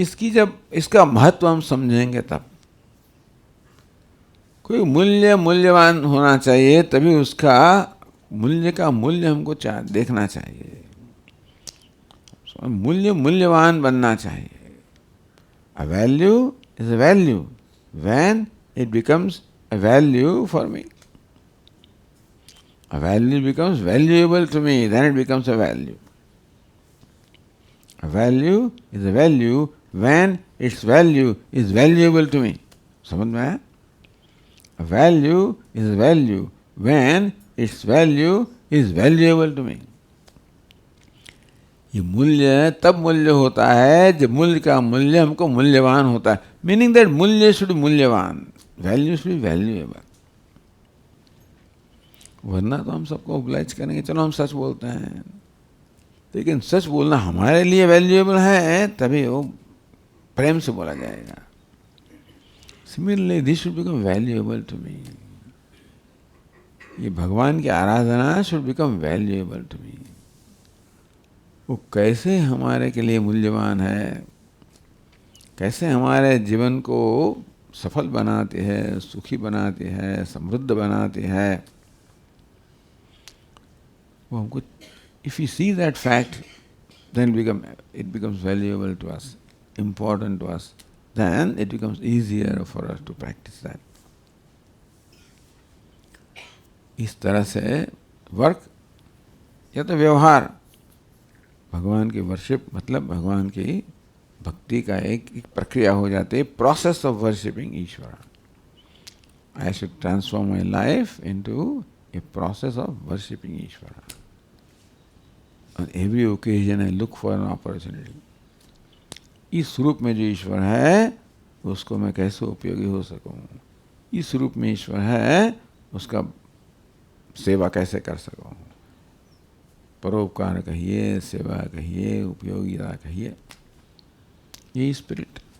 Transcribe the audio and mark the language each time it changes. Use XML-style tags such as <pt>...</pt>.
<hi>जब इसका महत्व हम समझेंगे तब। कोई मूल्यवान होना चाहिए, तभी उसका मूल्य का मूल्य हमको देखना चाहिए। मूल्यवान बनना चाहिए।</hi> <en>A value is a value when it becomes a value for me. A value becomes valuable to me, then it becomes a value. A value is a value when its value is valuable to me.</en> <hi>समझ में आया?</hi> <en>A value is a value when its value is valuable to me.</en> <hi>ये मूल्य तब मूल्य होता है जब मूल्य का मूल्य हमको मूल्यवान होता है।</hi> <en>Meaning that मूल्य should मूल्यवान, value should valuable.</en> <hi>वरना तो हम सबको ओब्लाइज करेंगे, चलो हम सच बोलते हैं, लेकिन सच बोलना हमारे लिए वैल्यूएबल है तभी वो प्रेम से बोला जाएगा।</hi> <en>Similarly this should become valuable to me.</en> <hi>ये भगवान की आराधना</hi> <en>Should become valuable to me.</en> <hi>वो कैसे हमारे के लिए मूल्यवान है, कैसे हमारे जीवन को सफल बनाती है, सुखी बनाती है, समृद्ध बनाती है, वो हमको,</hi> <en>if we see that fact, then it becomes valuable to us, important to us, then it becomes easier for us to practice that.</en> <hi>इस तरह से वर्क या तो व्यवहार, भगवान की वर्शिप मतलब भगवान की भक्ति का एक प्रक्रिया हो जाती है,</hi> <en>Process of worshipping Ishwar. I should transform my life into a process of worshipping Ishwar. On every occasion I look for an opportunity.</en> <hi>इस रूप में जो ईश्वर है उसको मैं कैसे उपयोगी हो सकूं, इस रूप में ईश्वर है उसका सेवा कैसे कर सकूं। परोपकार कहिए, सेवा कहिए, उपयोगिता कहिए, ये स्पिरिट।</hi>